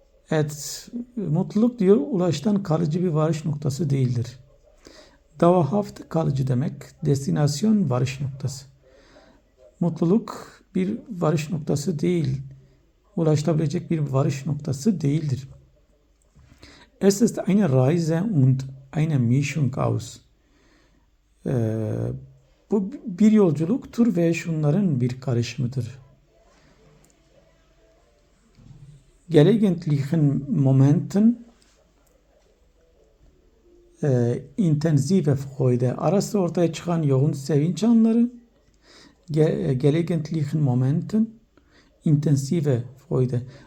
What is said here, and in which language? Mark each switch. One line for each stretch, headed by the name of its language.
Turkish: Evet, mutluluk diyor ulaştan kalıcı bir varış noktası değildir. Dauerhaft kalıcı demek, destinasyon varış noktası. Mutluluk bir varış noktası değil, ulaşılabilecek bir varış noktası değildir.
German: Es ist eine Reise und eine Mischung aus.
Turkish: Bu bir yolculuktur ve şunların bir karışımıdır.
German: Gelegentlichen Momenten intensive Freude.
Turkish: Ara sıra ortaya çıkan yoğun sevinç anları.
German: Gelegentlichen Momenten intensive Freude.